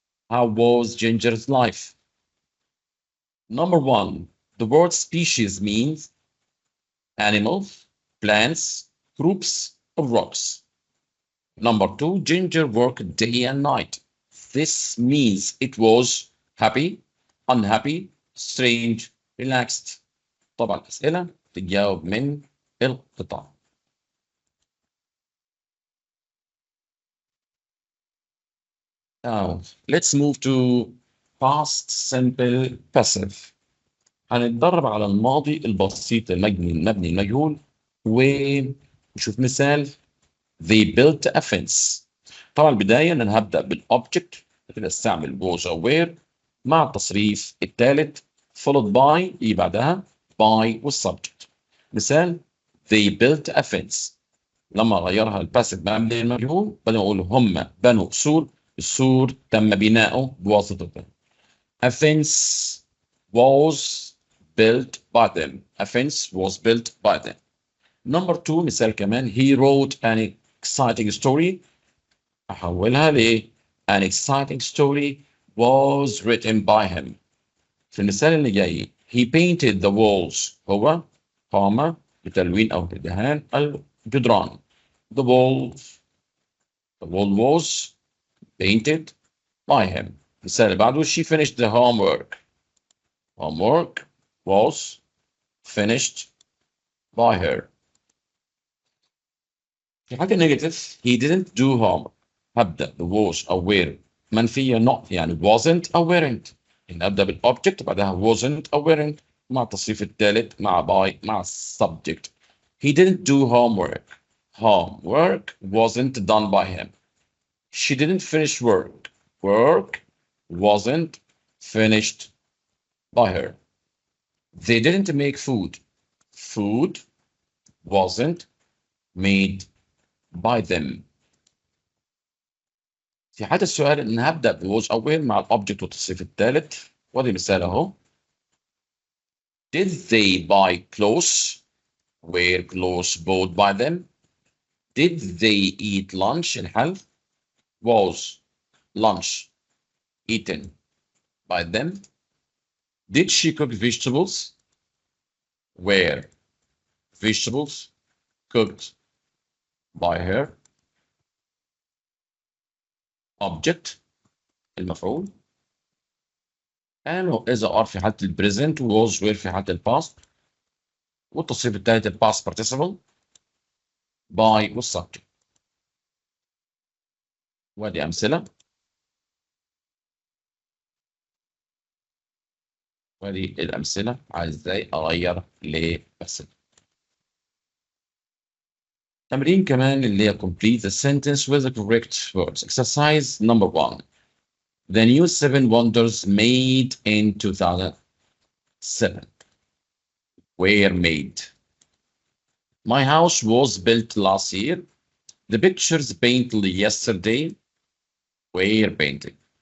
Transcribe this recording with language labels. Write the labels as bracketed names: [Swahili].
[English] How was Ginger's life? Number one, the word species means animals, plants, groups of rocks. Number two, Ginger worked day and night. This means it was happy, unhappy, strange, relaxed. [Arabic] طبعا الأسئلة تجاوب من القطع. [English] Now, let's move to past simple passive. [Arabic] هنتدرب على الماضي البسيط المبني المجهول ونشوف مثال. [English] They built a fence. [Arabic] طبعا البداية إن أنا هبدأ بالobject كده استعمل [English] was or were [Arabic] مع التصريف الثالث [English] followed by [Arabic] يجي بعدها by والsubject. [English] مثال They built a fence. [Arabic] لما غيرها الباسيف مبني المجهول بدنا نقول هم بنوا سور. السور تم بناؤه بواسطة. [English] A fence was built by them. A fence was built by them. Number two [Arabic] مثال كمان [English] he wrote an exciting story. [Arabic] أحولها ل [English] an exciting story was written by him. [Arabic] في المثال اللي جاي [English] he painted the walls. [Arabic] هو قام بتلوين أو بدهان الجدران. [English] The wall was painted by him. [Arabic] المثال اللي بعده [English] she finished the homework. Homework was finished by her. [Arabic] في حاجة [English] negative he didn't do homework. [Arabic] هبدأ [English] the was أو were [Arabic] منفية [English] not [Arabic] يعني [English] wasn't أو weren't. [Arabic] يعني أبدأ بالobject بعدها [English] wasn't [Arabic] أو [English] weren't [Arabic] مع التصريف الثالث مع by مع subject. [English] He didn't do homework. Homework wasn't done by him. She didn't finish work. Work wasn't finished by her. They didn't make food. Food wasn't made by them. [Arabic] في حالة السؤال إن هبدأ ب was أو were مع الأوبجكت والتصريف الثالث. وادي مثال أهو. [English] Did they buy clothes? Were clothes bought by them? Did they eat lunch? [Arabic] الحل [English] was lunch eaten by them. Did she cook vegetables? Were vegetables cooked by her? Object [Arabic] المفعول. [English] and [Arabic] إذا [English] are [Arabic] في حالة البريزنت [English] was were [Arabic] في حالة الباست. والتصريف الثالث الباست participle by والسبجكت. ودي أمثلة. ودي الأمثلة عايز إزاي أغير لبس. تمرين كمان اللي هي [English] complete the sentence with the correct words. Exercise number 1. The new 7 wonders made in 2007 were made. My house was built last year. The pictures painted yesterday were painted.